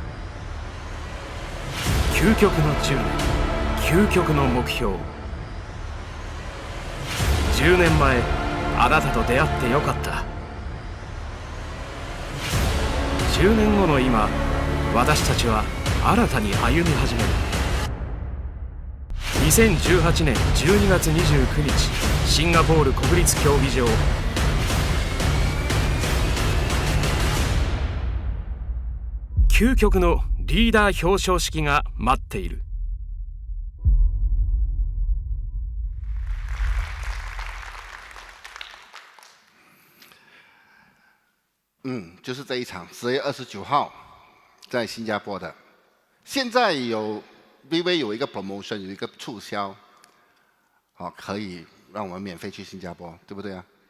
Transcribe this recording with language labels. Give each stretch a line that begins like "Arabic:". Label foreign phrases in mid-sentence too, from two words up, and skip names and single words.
Japanese: 究極の10年、究極の目標。10年前、あなたと出会ってよかった。10年後の今、私たちは新たに歩み始める。2018年12月29日、シンガポール国立競技場。究極のリーダー表彰式が待っている。
Chinese: 就是这一场10月29号在新加坡的。现在有 VV 有一个 promotion， 有一个促销，可以让我们免费去新加坡，对不对啊？